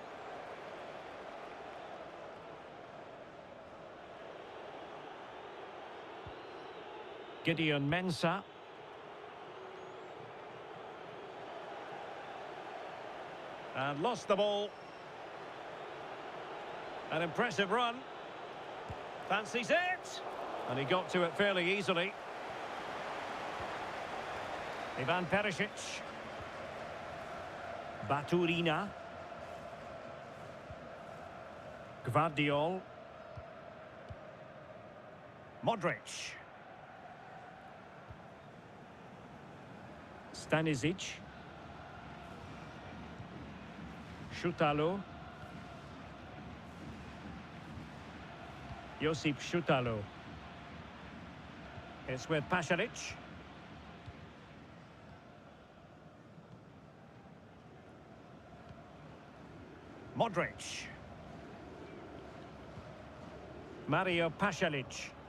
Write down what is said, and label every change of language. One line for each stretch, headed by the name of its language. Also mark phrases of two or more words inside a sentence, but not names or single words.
English: Gideon Mensah. And lost the ball. An impressive run. Fancies it. And he got to it fairly easily. Ivan Perisic. Baturina. Gvardiol. Modric. Stanisic. Šutalo. Josip Šutalo. It's with Pasalic. Modric. Mario Pasalic.